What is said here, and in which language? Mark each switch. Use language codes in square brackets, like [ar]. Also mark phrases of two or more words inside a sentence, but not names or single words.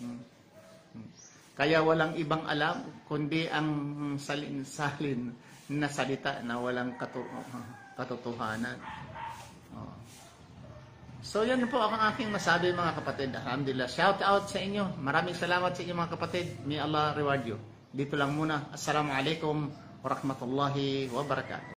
[tl] Kaya walang ibang alam, kundi ang salin-salin na salita na walang katotohanan. So yan po ang aking masabi, mga kapatid. Alhamdulillah. [en] Shout out [tl] sa inyo. Maraming salamat sa inyo, mga kapatid. [en] May Allah reward you. [tl] Dito lang muna. [ar] السلام عليكم ورحمة الله وبركاته.